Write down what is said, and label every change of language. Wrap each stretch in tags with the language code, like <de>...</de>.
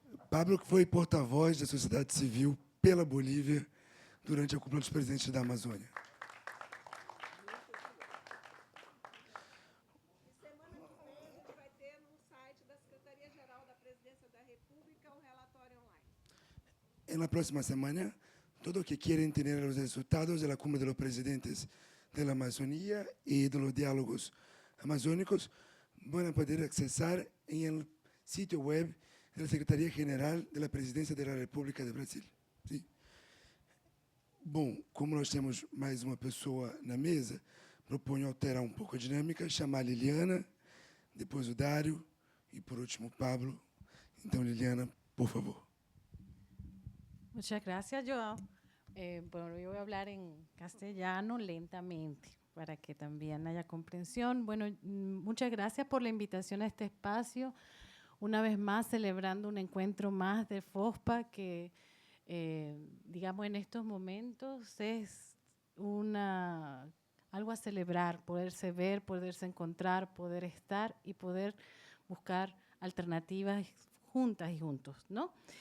<pt>Pablo, que foi porta-voz da sociedade civil pela Bolívia durante a cúpula dos presidentes da Amazônia. Semana que vem, a gente vai ter no site da Secretaria-Geral da Presidência da República o relatório online. Na próxima semana</pt> <es>todos que quieren tener los resultados de la cumbre de los presidentes de la Amazonía y de los diálogos amazónicos van a poder accesar en el sitio web de la Secretaría General de la Presidencia de la República de Brasil.</es> <pt>Sim. Bom, como nós temos mais uma pessoa na mesa, proponho alterar um pouco a dinâmica, chamar a Liliana, depois o Dário e, por último, o Pablo. Então, Liliana, por favor.</pt> <es>Muchas gracias, Joao. Bueno, yo voy a hablar en castellano lentamente para que también haya comprensión. Bueno, muchas gracias por la invitación a este espacio. Una vez más, celebrando un encuentro más de FOSPA que, digamos, en estos momentos es algo a celebrar, poderse ver, poderse encontrar, poder estar y poder buscar alternativas juntas y juntos, ¿no?</es>